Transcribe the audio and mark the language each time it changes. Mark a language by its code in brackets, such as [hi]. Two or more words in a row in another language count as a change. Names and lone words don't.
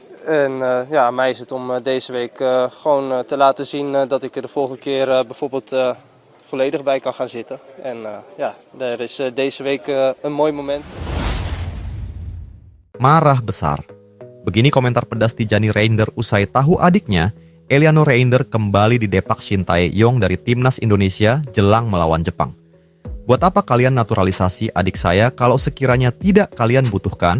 [nl] En ja, aan mij is het om deze week gewoon te laten zien dat ik er de volgende keer bijvoorbeeld volledig bij kan gaan zitten. En ja, er is deze week een mooi moment. [id] Marah besar. Begini komentar pedas Tijani Reijnder usai tahu adiknya, Eliano Reijnder kembali didepak Shin Tae-yong dari Timnas Indonesia jelang melawan Jepang. Buat apa kalian naturalisasi adik saya kalau sekiranya tidak kalian butuhkan?